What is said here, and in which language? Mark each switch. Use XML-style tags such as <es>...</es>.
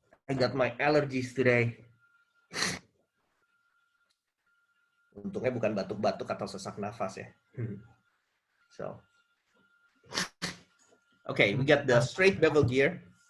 <en>I got my allergies today.</en> <id>Untungnya bukan batuk-batuk atau sesak nafas ya.</id> <en>So, okay, we got the straight bevel gear.</en>